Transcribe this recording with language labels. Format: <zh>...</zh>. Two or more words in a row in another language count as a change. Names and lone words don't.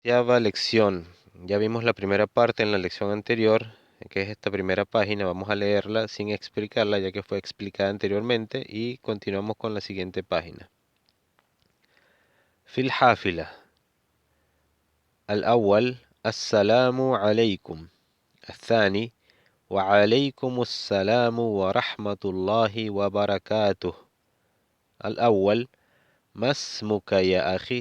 <es>Ya va lección. Ya vimos la primera parte en la lección anterior, que es esta primera página. Vamos a leerla sin explicarla, ya que fue explicada anteriormente, y continuamos con la siguiente página.</es> <ar>في الحافلة الأول السلام عليكم. الثاني وعليكم السلام ورحمة الله وبركاته. الأول ما اسمك يا أخي؟</ar>